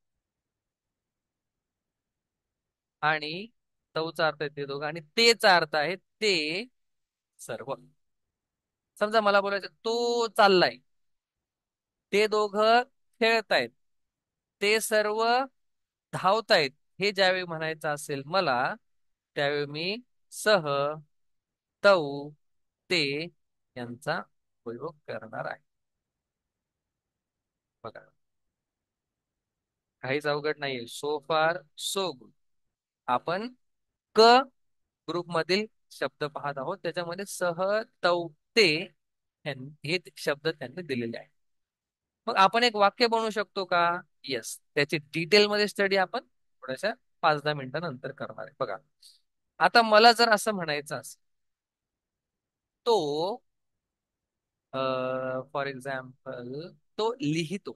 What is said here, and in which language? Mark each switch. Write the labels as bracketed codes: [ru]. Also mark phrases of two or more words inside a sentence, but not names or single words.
[mr] आणि तौचा अर्थ आहे ते दोघं, आणि तेचा अर्थ आहे ते सर्व. समजा मला बोलायचं तो चाललाय, ते दोघं खेळतायत, ते सर्व धावतायत. हे ज्यावेळी म्हणायचं असेल मला, त्यावेळी मी सह, तौ, ते यांचा उपयोग करणार आहे. बघा, काहीच अवघड नाहीये. [en] so far so good. [mr] आपण क ग्रुप मधील शब्द पाहत आहोत. त्याच्यामध्ये सह, तौ, ते हे शब्द त्यांनी दिलेले आहेत. मग आपण एक वाक्य बनवू शकतो का? येस. त्याची डिटेलमध्ये स्टडी आपण थोड्याशा 5-10 मिनिटांनंतर करणार आहे. बघा, आता मला जर असं म्हणायचं असेल, तो [en] for example [mr] तो लिहितो.